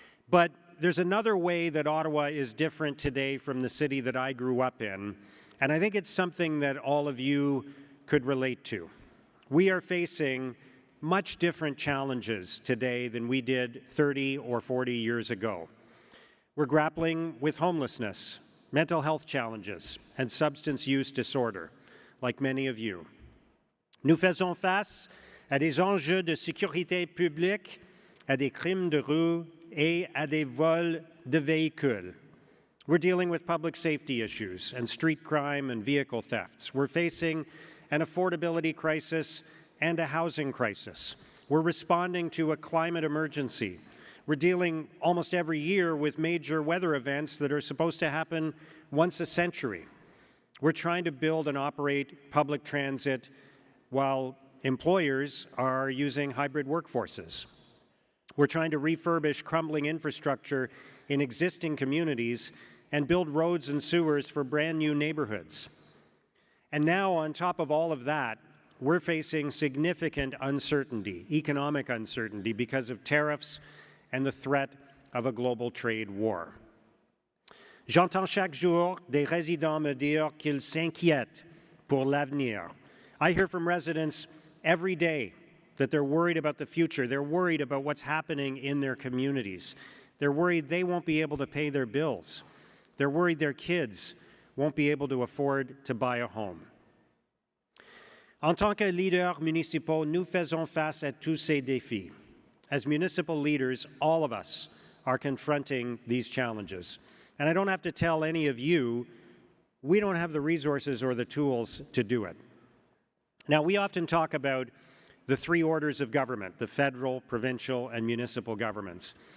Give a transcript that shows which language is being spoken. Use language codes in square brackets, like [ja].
[en] But there's another way that Ottawa is different today from the city that I grew up in, and I think it's something that all of you could relate to. We are facing much different challenges today than we did 30 or 40 years ago. We're grappling with homelessness, mental health challenges, and substance use disorder, like many of you. [fr] Nous faisons face à des enjeux de sécurité publique, à des crimes de rue, et à des vols de véhicules. [en] We're dealing with public safety issues and street crime and vehicle thefts. We're facing an affordability crisis and a housing crisis. We're responding to a climate emergency. We're dealing almost every year with major weather events that are supposed to happen once a century. We're trying to build and operate public transit while employers are using hybrid workforces. We're trying to refurbish crumbling infrastructure in existing communities and build roads and sewers for brand new neighborhoods. And now, on top of all of that, we're facing significant uncertainty, economic uncertainty, because of tariffs and the threat of a global trade war. [fr] J'entends chaque jour des résidents me dire qu'ils s'inquiètent pour l'avenir. [en] I hear from residents every day that they're worried about the future. They're worried about what's happening in their communities. They're worried they won't be able to pay their bills. They're worried their kids won't be able to afford to buy a home. [fr] En tant que leaders municipaux, nous faisons face à tous ces défis. [en] As municipal leaders, all of us are confronting these challenges. And I don't have to tell any of you, we don't have the resources or the tools to do it. Now, we often talk about the three orders of government, the federal, provincial, and municipal governments.